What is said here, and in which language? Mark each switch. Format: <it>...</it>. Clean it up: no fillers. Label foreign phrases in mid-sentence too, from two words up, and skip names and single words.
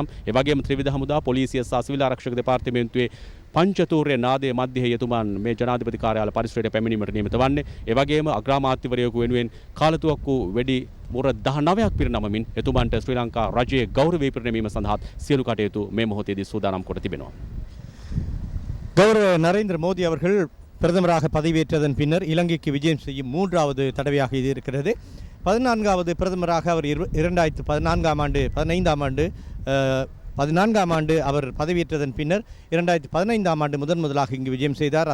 <si>ඒ වගේම ත්‍රිවිධ හමුදා, පොලිසිය සහ සිවිල් ආරක්ෂක දෙපාර්තමේන්තුවේ පංචතූර්ය නාදයේ මැදෙහි එතුමන් මේ ජනාධිපති කාර්යාල පරිසරයට පැමිණීමට නියමිත වන්නේ. ඒ වගේම අග්‍රාමාත්‍යවරයෙකු වෙනුවෙන් කාලතුවක්කු වැඩි මුර 19ක් පිරිනමමින් එතුමන්ට ශ්‍රී ලංකා රජයේ ගෞරවය පිරිනැමීම සඳහා සියලු කටයුතු මේ මොහොතේදී சூதாනම් කොට තිබෙනවා.</si> <ta>கௌரவ நரேந்திர மோடி அவர்கள் பிரதமராக பதவியேற்றதன் பின்னர் இலங்கைக்கு விஜயம் செய்யும் 3வது தடவையாக இது இருக்கிறது. 14வது பிரதமராக அவர் 2014ஆம் ஆண்டு அவர் பதவியேற்றதன் பின்னர் 2015ஆம் ஆண்டு முதலாக இங்கு விஜயம் செய்தார்.</ta>